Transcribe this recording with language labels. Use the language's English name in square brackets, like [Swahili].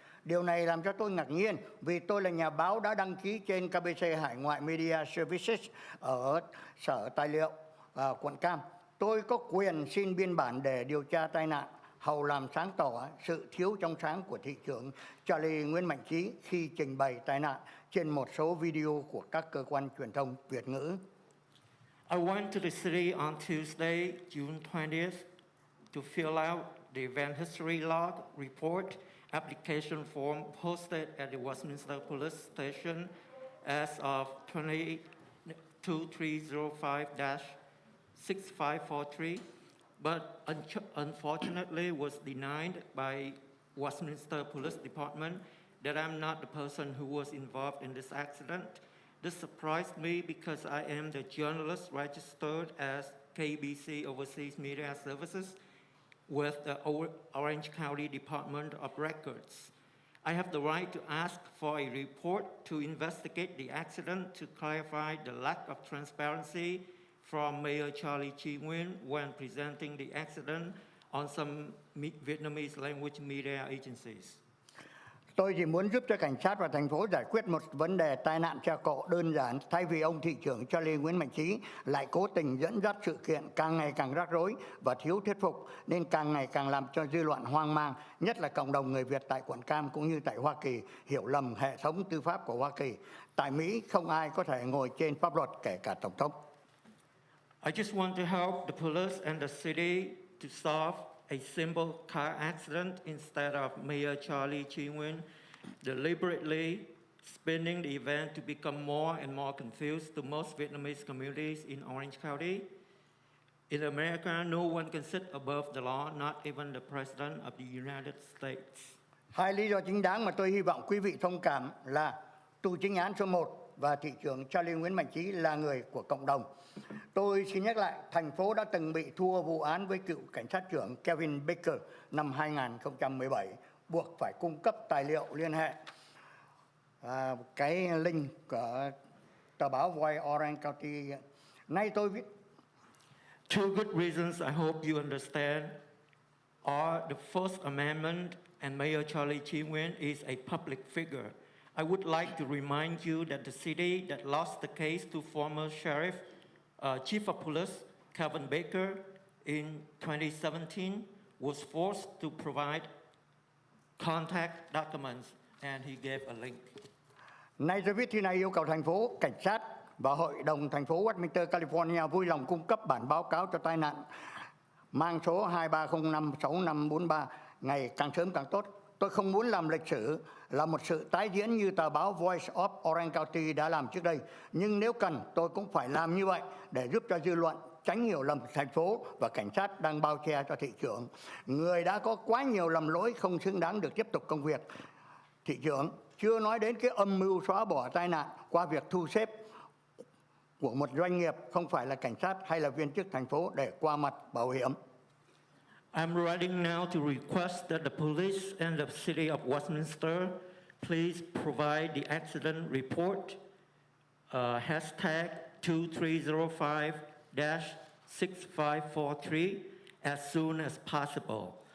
[Vietnamese] Điều này làm cho tôi ngạc nhiên vì tôi là nhà báo đã đăng ký trên KBC Hải ngoại Media Services ở Sở Tài liệu quận Cam. Tôi có quyền xin biên bản để điều tra tai nạn, hầu làm sáng tỏ sự thiếu trong sáng của thị trưởng Charlie Nguyễn Mạnh Trí khi trình bày tai nạn trên một số video của các cơ quan truyền thông Việt ngữ. [English] I went to the city on Tuesday, June 20th, to fill out the event history log report application form posted at the Westminster Police Station as of 2305-6543, but unfortunately was denied by Westminster Police Department that I'm not the person who was involved in this accident. This surprised me because I am the journalist registered as KBC Overseas Media Services with the Orange County Department of Records. I have the right to ask for a report to investigate the accident to clarify the lack of transparency from Mayor Charlie Chi Nguyen when presenting the accident on some Vietnamese language media agencies. [Vietnamese] Tôi chỉ muốn giúp cho cảnh sát và thành phố giải quyết một vấn đề tai nạn xe cộ đơn giản, thay vì ông thị trưởng Charlie Nguyễn Mạnh Trí lại cố tình dẫn dắt sự kiện càng ngày càng rắc rối và thiếu thuyết phục, nên càng ngày càng làm cho dư luận hoang mang, nhất là cộng đồng người Việt tại quận Cam cũng như tại Hoa Kỳ hiểu lầm hệ thống tư pháp của Hoa Kỳ. Tại Mỹ không ai có thể ngồi trên pháp luật, kể cả tổng thống. [English] I just want to help the police and the city to solve a simple car accident instead of Mayor Charlie Chi Nguyen deliberately spinning the event to become more and more confused to most Vietnamese communities in Orange County. In America, no one can sit above the law, not even the President of the United States. [Vietnamese] Hai lý do chính đáng mà tôi hy vọng quý vị thông cảm là tù chính án số 1 và thị trưởng Charlie Nguyễn Mạnh Trí là người của cộng đồng. Tôi xin nhắc lại, thành phố đã từng bị thua vụ án với cựu cảnh sát trưởng Kevin Baker năm 2017, buộc phải cung cấp tài liệu liên hệ. Cái link của tờ báo Voi Orange County. Nay tôi viết. [English] Two good reasons I hope you understand are the First Amendment and Mayor Charlie Chi Nguyen is a public figure. I would like to remind you that the city that lost the case to former sheriff, chief of police Calvin Baker in 2017 was forced to provide contact documents, and he gave a link. [Vietnamese] Nay tôi viết thư này yêu cầu thành phố, cảnh sát và Hội đồng thành phố Westminster, California vui lòng cung cấp bản báo cáo cho tai nạn mang số 23056543 ngày càng sớm càng tốt. Tôi không muốn làm lịch sử là một sự tái diễn như tờ báo Voice of Orange County đã làm trước đây. Nhưng nếu cần, tôi cũng phải làm như vậy để giúp cho dư luận tránh hiểu lầm thành phố và cảnh sát đang bao che cho thị trưởng. Người đã có quá nhiều lầm lỗi không xứng đáng được tiếp tục công việc. Thị trưởng, chưa nói đến cái âm mưu xóa bỏ tai nạn qua việc thu xếp của một doanh nghiệp, không phải là cảnh sát hay là viên chức thành phố để qua mặt bảo hiểm. [English] I'm writing now to request that the police and the city of Westminster please provide the accident report, hashtag 2305-6543 as soon as possible.